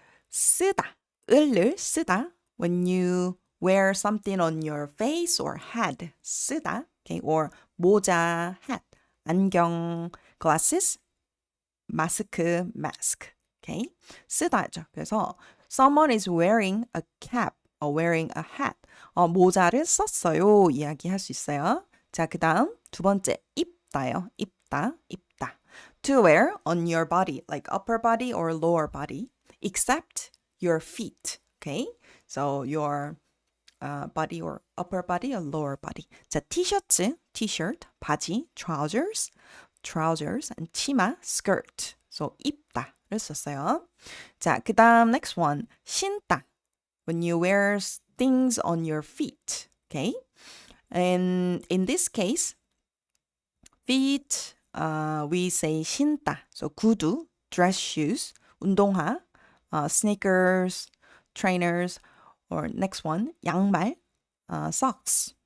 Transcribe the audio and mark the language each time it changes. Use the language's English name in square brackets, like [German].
[English] 쓰다, 을을 쓰다. When you wear something on your face or head, 쓰다. Okay? Or 모자, hat. 안경, glasses. 마스크, mask. Okay? [Korean] 쓰다죠. 그래서 [English] someone is wearing a cap or wearing a hat. [Korean] 모자를 썼어요. 이야기할 수 있어요. 자, 그 다음 두 번째 입다요. 입다. [English] To wear on your body, like upper body or lower body, except your feet. Okay? So your body or upper body or lower body. 자, 티셔츠, t-shirt, 바지, trousers, and 치마, skirt. [Korean] So 입다를 썼어요. 자, 그 다음 [English] next one, [Korean] 신다. [English] When you wear things on your feet. Okay? And in this case, feet, we say 신다. So 구두, dress shoes, 운동화, sneakers, trainers, or next one, 양말, socks.